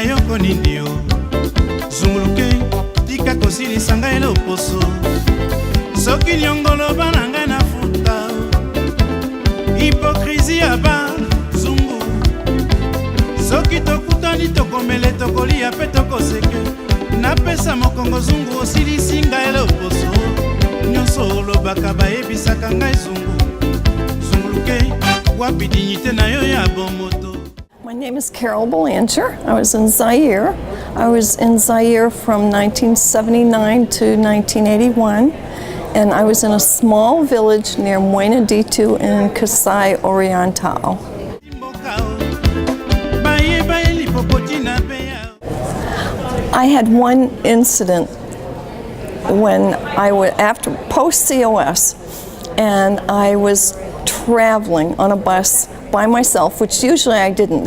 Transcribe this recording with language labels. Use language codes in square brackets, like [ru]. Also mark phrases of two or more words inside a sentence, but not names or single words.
[ln] moko nini yo zunguluke tika kosilisa ngai loposo soki nyongolo bana ngai na futa hipokrizi ya bazungu soki tokutani tokomele tokolia pe tokoseke napesa mokongo zungu osilisi ngai loposo nyonso olobaka bayebisaka ngai zungu zunguluke wapi dignité na yo ya bomoto. [en] My name is Carol Belanger. I was in Zaire. I was in Zaire from 1979 to 1981, and I was in a small village near Moeneditu in Kasai Oriental. I had one incident when I was after post-COS, and I was traveling on a bus by myself, which usually I didn't.